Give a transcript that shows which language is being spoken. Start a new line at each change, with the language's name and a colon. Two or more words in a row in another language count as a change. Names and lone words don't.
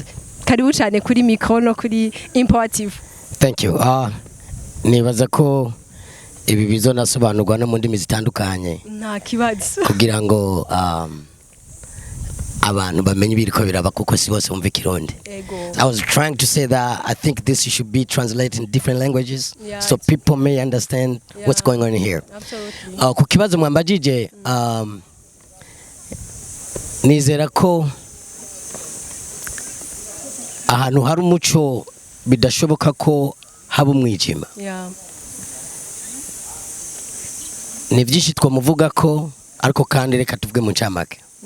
Kinyarwanda: Karibu cyane kuri mikono kuri Empower TV.
English: Thank you.
Rundi: Nibaza ko ibi bizonasobanurwa no mu ndimi zitandukanye nta kibazo kugira ngo abantu bamenye biriko biraba kuko si bose bumva Kirundi.
English: I was trying to say that I think this should be translated in different languages so people may understand what's going on here. Absolutely.
Rundi: Ku kibazo mwambajije nizera ko ahantu hari umuco bidashoboka ko haba umwijima. Ni byinshi twamuvuga ko ariko kandi reka tuvuge mu ncamake.